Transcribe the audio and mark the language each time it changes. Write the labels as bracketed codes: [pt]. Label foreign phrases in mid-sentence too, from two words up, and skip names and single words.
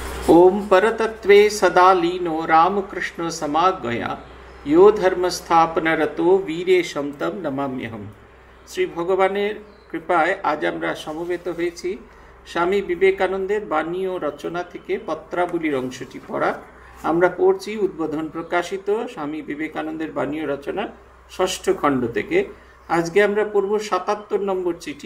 [sa] ओम परतत्वे सदा लीनो रामकृष्ण समागया यो धर्मस्थापनरतो वीरेशम तम नमाम्यहम। [bn] শ্রী ভগবানের কৃপায় আজ আমরা সমবেত হয়েছি স্বামী বিবেকানন্দের বাণী ও রচনা থেকে পত্রাবলীর অংশটি পড়া। আমরা পড়ছি উদ্বোধন প্রকাশিত স্বামী বিবেকানন্দের বাণী ও রচনা ষষ্ঠ খণ্ড থেকে। আজকে আমরা পড়ব ৭৭ নম্বর চিঠি।